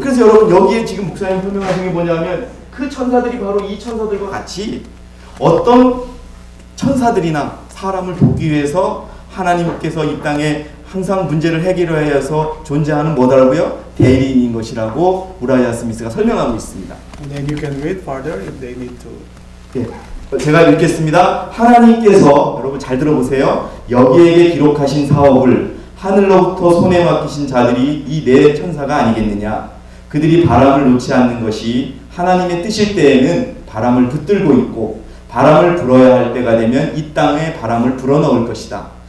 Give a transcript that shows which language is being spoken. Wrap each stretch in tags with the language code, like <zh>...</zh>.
<ko>그래서 여러분 여기에 지금 목사님 설명하신 게 뭐냐면 그 천사들이 바로 이 천사들과 같이 어떤 천사들이나 사람을 돕기 위해서 하나님께서 이 땅에 항상 문제를 해결해야 해서 존재하는 뭐더라고요? 대리인인 것이라고 우라이아 스미스가 설명하고 있습니다.</ko> <en>And then you can read further if they need to.</en> <ko>예, 제가 읽겠습니다. 하나님께서 여러분 잘 들어보세요. 여기에게 기록하신 사업을 하늘로부터 손에 맡기신 자들이 이 네 천사가 아니겠느냐. 그들이 바람을 놓지 않는 것이 하나님의 뜻일 때에는 바람을 붙들고 있고 바람을 불어야 할 때가 되면 이 땅에 바람을 불어넣을 것이다.</ko>